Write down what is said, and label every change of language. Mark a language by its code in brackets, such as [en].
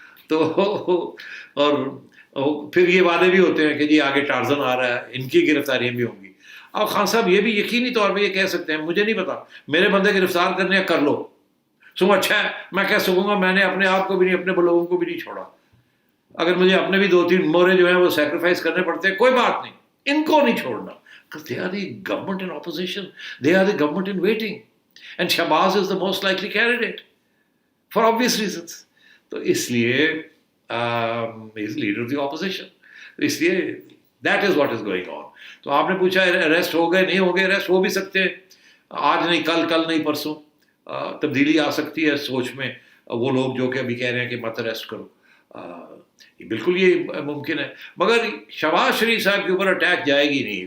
[ur] تو اور پھر یہ وعدے بھی ہوتے ہیں کہ جی آگے ٹارزن آ رہا ہے, ان کی گرفتاریاں بھی ہوں گی. اب خان صاحب یہ بھی یقینی طور پہ یہ کہہ سکتے ہیں مجھے نہیں پتا, میرے بندے گرفتار کرنے ہیں کر لو, سو اچھا ہے میں کہہ سکوں گا میں نے اپنے آپ کو بھی نہیں, اپنے لوگوں کو بھی نہیں چھوڑا. اگر مجھے اپنے بھی 2-3 مورے جو ہیں وہ سیکریفائس کرنے پڑتے ہیں, کوئی بات نہیں, ان کو نہیں چھوڑنا. [en] Because they are the government in opposition, they are the government in waiting, and Shahbaz is the most likely candidate for obvious reasons. [ur] تو اس لیے [en] he is leader of the opposition. [ur] تو اس لیے [en] that is what is going on. [ur] تو آپ نے پوچھا arrest ہو گئے, نہیں ہو گئے, اریسٹ ہو بھی سکتے ہیں, آج نہیں کل نہیں پرسوں تبدیلی آ سکتی ہے سوچ میں. وہ لوگ جو کہ ابھی کہہ رہے ہیں کہ مت اریسٹ کرو, بالکل یہ ممکن ہے, مگر شہباز شریف صاحب کے اوپر اٹیک جائے گی نہیں.